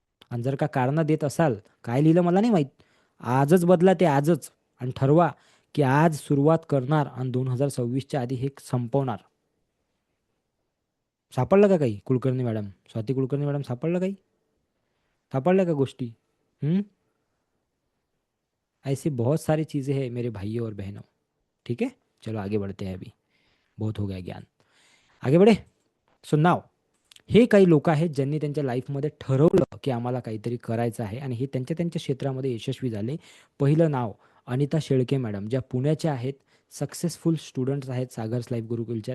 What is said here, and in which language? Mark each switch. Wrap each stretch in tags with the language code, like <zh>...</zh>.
<mr>आणि जर का कारणं देत असाल, काय लिहिलं मला नाही माहीत. आजच बदला ते आजच आणि ठरवा की आज सुरुवात करणार आणि 2026च्या आधी हे संपवणार. सापडलं का काही कुलकर्णी मॅडम? स्वाती कुलकर्णी मॅडम सापडलं काही? सापडल्या का गोष्टी?</mr> <hi>ऐसी बहुत सारी चीज़ें हैं मेरे भाइयों और बहनों. ठीक है, चलो आगे बढ़ते हैं. अभी बहुत हो गया ज्ञान. आगे बढ़े.</hi> <mr>सो नाव हे काही लोक आहेत ज्यांनी त्यांच्या लाईफमध्ये ठरवलं की आम्हाला काहीतरी करायचं आहे आणि हे त्यांच्या त्यांच्या क्षेत्रामध्ये यशस्वी झाले. पहिलं नाव अनिता शेळके मॅडम, ज्या पुण्याच्या आहेत, सक्सेसफुल स्टुडंट्स आहेत सागर्स लाईफ गुरुकुलच्या.</mr>